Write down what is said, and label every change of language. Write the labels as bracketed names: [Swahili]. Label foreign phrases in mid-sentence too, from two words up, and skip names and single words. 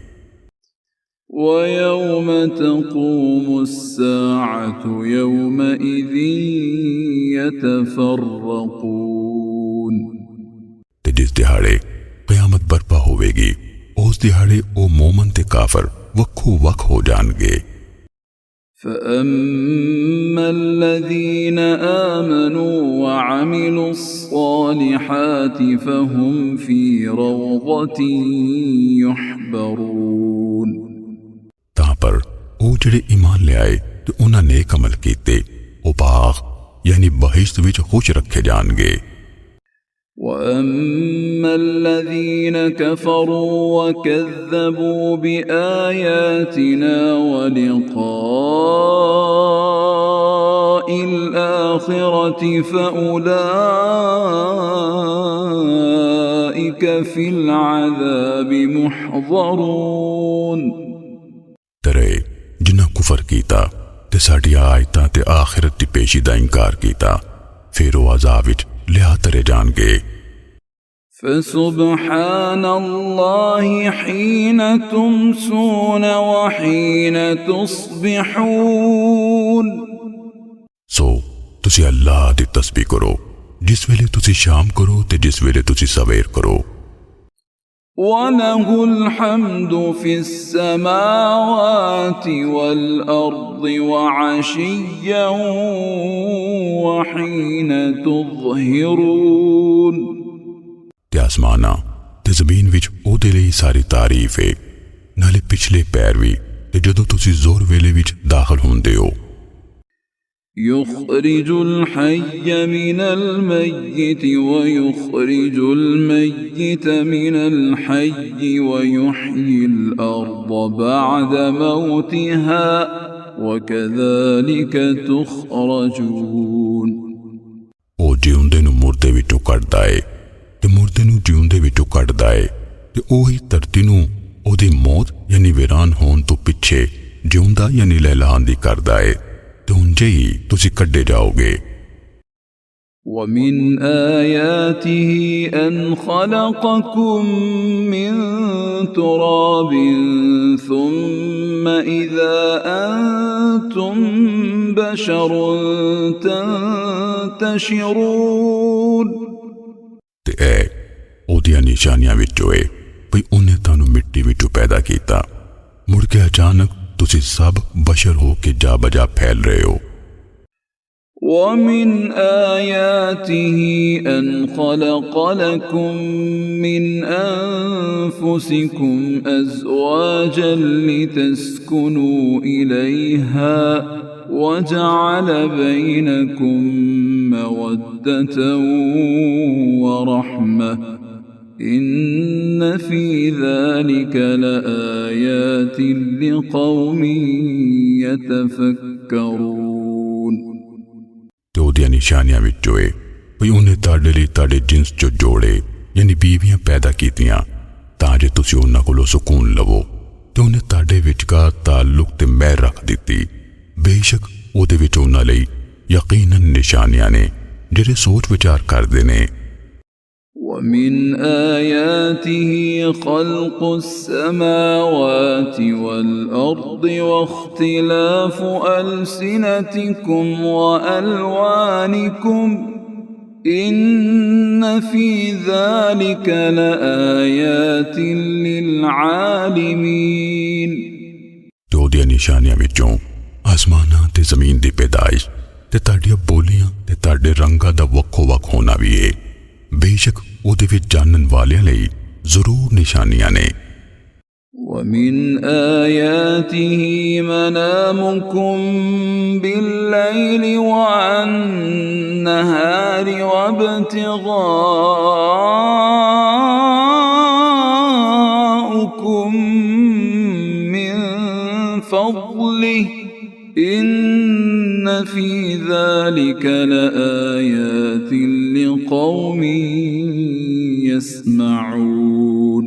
[Arabic] ويوم تقوم الساعة يومئذ يتفرقون. [Punjabi] تے جس دیہاڑے قیامت برپا ہووے گی اس دیہاڑے او مومن تے کافر وکھو وک ہو جائیں گے. [Arabic] فأما الذين آمنوا وعملوا الصالحات فهم في روضة يحبرون। [Punjabi] تاں پر او جہڑے ایمان لے آئے تے انہاں نیک عمل کیتے او باغ یعنی بہشت وچ خوش رکھے جانگے. [Arabic] وأما الذين كفروا وكذبوا بآياتنا ولقاء الآخرة فأولئك في العذاب محضرون। [Punjabi] ترے جنہاں کفر کیتا تے ساڈی آیتاں تے آخرت دی پیشی دا انکار کیتا فیر او عذاب وچ لیا ترے جانگے. [Arabic] فسبحان الله حين تمسون وحين تصبحون। [Punjabi] سو تسی اللہ دی تسبیح کرو جس ویلے تسی شام کرو تے جس ویلے تسی سویر کرو. [Arabic] وله الحمد في السماوات والأرض وعشيا وحين تظهرون। [Punjabi] تے آسماناں تے زمین وچ اوہدے لئی ساری تعریف ہے نالے پچھلے پیر بھی تے جدوں تسی زور ویلے وچ داخل ہوندے ہو. [Arabic] يخرج الحي من الميت ويخرج الميت من الحي ويحيي الأرض بعد موتها وكذلك تخرجون। [Punjabi] او جیوندے نوں مردے وچوں کڈھدا ہے تے مردے نوں جیوندے وچوں کڈھدا ہے تے اوہی دھرتی نوں اوہدی موت یعنی ویران ہون تو پچھے جیوندا یعنی لہلاندی کردا ہے تے انجے ہی تسی کڈھے جاؤگے. [Arabic] ومن آياته أن خلقكم من تراب ثم إذا أنتم بشر تنتشرون। [Punjabi] تے اے اوہدیاں نشانیاں وچوں ہے بھئی اونہے تانوں مٹی وچوں پیدا کیتا مڑ کے اچانک تسی سب بشر ہو کے جا بجا پھیل رہے ہو. [Arabic] ومن آياته أن خلق لكم من أنفسكم أزواجا لتسكنوا إليها وجعل بينكم مودة ورحمة إن في ذلك لآيات لقوم يتفكرون। [Punjabi] تے اوہدیاں نشانیاں وچوں ہے بھئی اونہے تاڑے لئی تاڑے جنس چو جوڑے یعنی بیویاں پیدا کیتیاں تاں جے تسی انہاں کولوں سکون لوو تے اونہے تاڑے وچکار تعلق تے میر رکھ دتی. بیشک اوہدے وچ انہاں لئی یقیناً نشانیاں نے جیڑے سوچ وچار کردے نے. [Arabic] ومن آياته خلق السماوات والأرض واختلاف ألسنتكم وألوانكم إن في ذلك لآيات للعالمين। [Punjabi] ਤੇ ਉਹਦੀਆਂ ਨਿਸ਼ਾਨੀਆਂ ਵਿੱਚੋਂ ਆਸਮਾਨਾਂ ਤੇ ਜ਼ਮੀਨ ਦੀ ਪੈਦਾਇਸ਼ ਤੇ ਤੁਹਾਡੀਆਂ ਬੋਲੀਆਂ ਤੇ ਤੁਹਾਡੇ ਰੰਗਾਂ ਦਾ ਵੱਖੋ-ਵੱਖ ਹੋਣਾ ਵੀ ਹੈ। ਬੇਸ਼ੱਕ ਉਹਦੇ ਵਿੱਚ ਜਾਣਨ ਵਾਲਿਆਂ ਲਈ ਜ਼ਰੂਰ ਨਿਸ਼ਾਨੀਆਂ ਨੇ। [Arabic] ومن آياته منامكم بالليل والنهار وابتغاؤكم من فضله إن في ذلك لآيات لقوم يسمعون۔